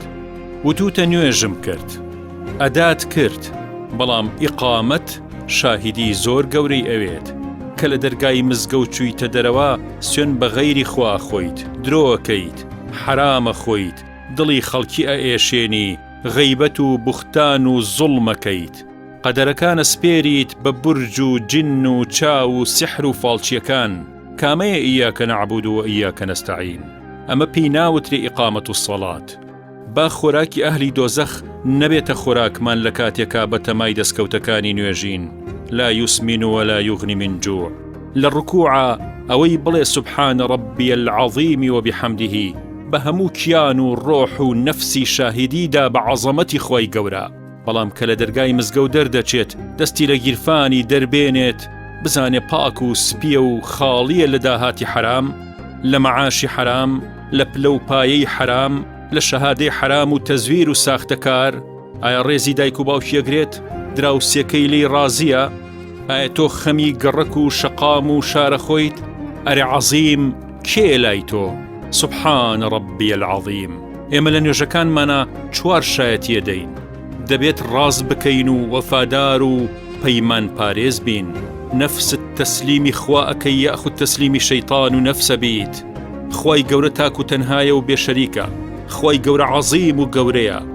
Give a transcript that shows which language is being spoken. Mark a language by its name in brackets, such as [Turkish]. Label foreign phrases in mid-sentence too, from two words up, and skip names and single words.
[Central Kurdish] وتوتە نوێژم کرد، ئەدات کرد، بەڵام ئیقامەت شاهیدی زۆر گەورەی ئەوێت کە لە دەرگای مزگەوت چوویتە دەرەوە سوێن بە غەیری خوا خۆیت، درۆکەیت، حرامە خۆیت، دڵی خەڵکی ئەئێشێنی، غەیبەت و بوختان و زوڵمەکەیت، قەدەرەکانە سپێریت بە بورج و جن و چاو و سحر و فاڵچیەکان. کامەیە [Arabic] ئیاکە نەعبود و ئیاکە نەستەعین؟ [Central Kurdish] ئەمە پێی ناوترێ ئیقامەت و سەڵات. با خۆراکی ئەهلی دۆزەخ نەبێتە خۆراکمان لە کاتێکا بە تەمای دەستکەوتەکانی نوێژین. [Arabic] لا يسمن ولا يغني من جوع. [Central Kurdish] لە ڕکوعە ئەوەی بڵێ [Arabic] سبحان ربي العظيم وبحمده، [Central Kurdish] بە هەموو کیان و ڕۆح و نەفسی شاهیدیدا بە عەزەمەتی خۆی گەورە. بەڵام کە لە دەرگای مزگەوت دەردەچێت دەستی لە گیرفانی دەربێنێت، بزانێ پاک و سپیە و خاڵیە لە داهاتی حرام، لە مەعاشی حرام، لە پلە و پایەی حرام، لە شەهادەی حرام و تەزویر و ساختەکار. ئایا ڕێزی دایک و باوکیەگرێت؟ دراوسێکەی لێی ڕازیە؟ ئایا تۆ خەمی گەڕەک و شەقام و شارە خۆیت؟ ئەرێ عەزیم کێ لای تۆ؟ [Arabic] سبحان ربي العظيم. [Central Kurdish] ئێمە لە نوێژەکانمانە چوار شایەتیە دەین. دەبێت ڕاز بکەین و وەفادار و پەیمان پارێز بین. نەفست تەسلیمی خوا ئەکەی یاخود تەسلیمی شەیطان و نەفسە بیت. خوای گەورە تاک و تەنهایە و بێشەریکە. خوای گەورە عەزیم و گەورەیە.